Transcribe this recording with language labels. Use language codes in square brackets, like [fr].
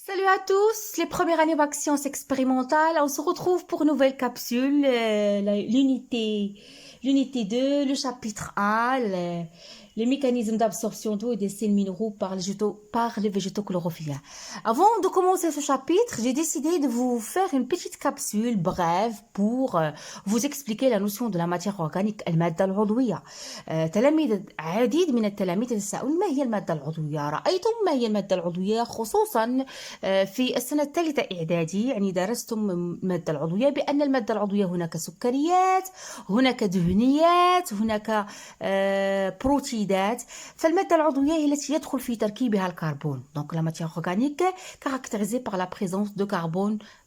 [fr] à tous, les premières années bac sciences expérimentales. On se retrouve pour une nouvelle capsule, l'unité 2, le chapitre 1, les mécanismes d'absorption d'eau et des sels minéraux par les végétaux chlorophylliens. Avant de commencer ce chapitre, j'ai décidé de vous faire une petite capsule brève pour vous expliquer la notion de la matière organique, المادة العضوية. [ar] تلاميذ عديد من التلاميذ يتساءلون ما هي المادة العضوية؟ رأيتم ما هي المادة العضوية خصوصا في السنة الثالثة إعدادي، يعني درستم المادة العضوية بأن المادة العضوية هناك سكريات، هناك دهنيات، هناك بروتيدات. فالمادة العضوية هي التي يدخل في تركيبها الكربون. [fr] Donc la matière organique caractérisée par la présence de carbone.